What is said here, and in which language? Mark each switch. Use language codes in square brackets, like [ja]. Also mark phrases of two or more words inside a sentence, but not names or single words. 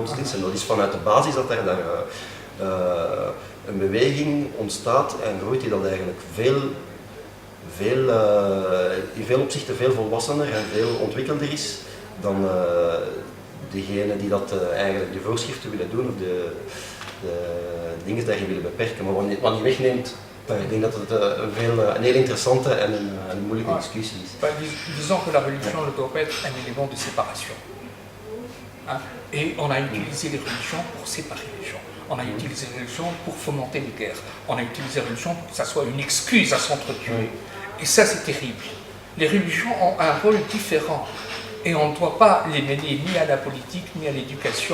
[nl] En dat is vanuit de basis dat er daar een beweging ontstaat en groeit die dat eigenlijk in veel opzichten veel volwassener en veel ontwikkelder is dan degenen die dat eigenlijk de voorschriften willen doen of de dingen daarin willen beperken. Maar wat niet wegneemt, ik denk dat het een heel interessante en een moeilijke discussie is. [fr] Disons que la religion ne doit pas être un élément de séparation. Hein? Et on a utilisé les religions pour séparer les gens. On a utilisé les religions pour fomenter les guerres. On a utilisé les religions pour que ça soit une excuse à s'entretuer. Et ça, c'est terrible. Les religions ont un rôle différent. Et on ne doit pas les mêler ni à la politique ni à l'éducation.